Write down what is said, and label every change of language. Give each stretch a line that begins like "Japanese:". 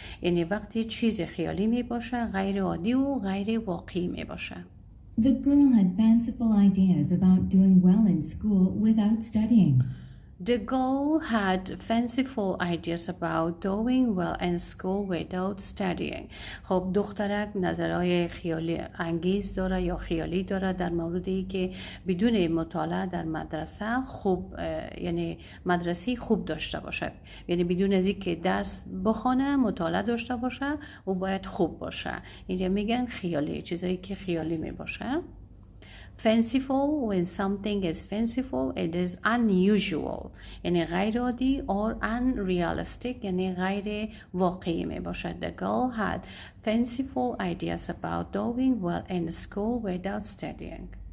Persian: یعنی وقتی چیز خیالی می باشه غیر عادی و غیر واقعی می باشه.
English: The girl had fanciful ideas about doing well in school without studying. The girl had fanciful ideas about doing well in school without studying.
Persian: خب دخترک نظرهای خیالی انگیز داره یا خیالی داره در موردی که بدون مطالعه در مدرسه خوب یعنی مدرسی خوب داشته باشه. یعنی بدون از اینکه درس بخونه مطالعه داشته باشه و باید خوب باشه. اینجا میگن خیالی، چیزایی که خیالی می باشه.
English: fanciful, when something is fanciful it is unusual
Persian: یعنی غیر عادی
English: or unrealistic
Persian: یعنی غیر واقعی می باشد.
English: The girl had fanciful ideas about doing well in school without studying.